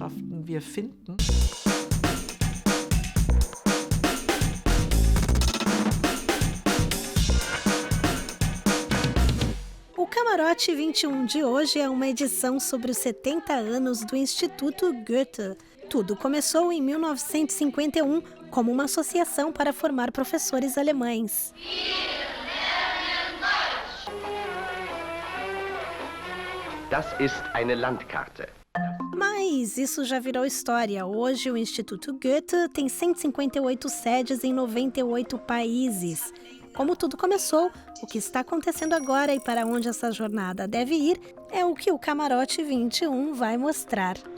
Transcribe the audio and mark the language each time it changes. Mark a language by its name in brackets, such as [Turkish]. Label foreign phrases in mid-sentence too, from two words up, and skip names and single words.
[Portuguese] O Camarote 21 de hoje é uma edição sobre os 70 anos do Instituto Goethe. Tudo começou em 1951 como uma associação para formar professores alemães. [German] Das ist eine Landkarte. [Portuguese] Mas isso já virou história. Hoje o Instituto Goethe tem 158 sedes em 98 países. Como tudo começou, o que está acontecendo agora e para onde essa jornada deve ir é o que o Camarote 21 vai mostrar.